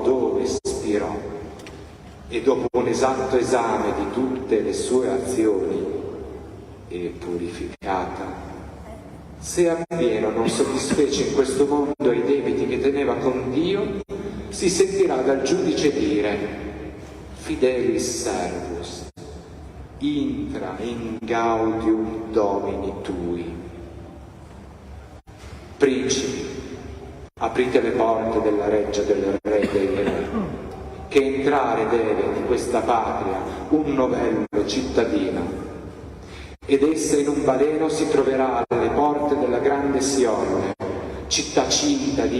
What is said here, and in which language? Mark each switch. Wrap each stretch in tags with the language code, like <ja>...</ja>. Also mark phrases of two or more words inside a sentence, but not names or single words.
<it>dove spirò e dopo un esatto esame di tutte le sue azioni e purificata, se appieno non soddisfece in questo mondo i debiti che teneva con Dio, si sentirà dal giudice dire:</it> <la>Fidelis servus, intra in gaudium domini tui.</la> <it>Principi, aprite le porte della reggia del re dei re, che entrare deve di questa patria un novello cittadino, ed essa in un baleno si troverà alle porte della grande Sion, città cinta di</it>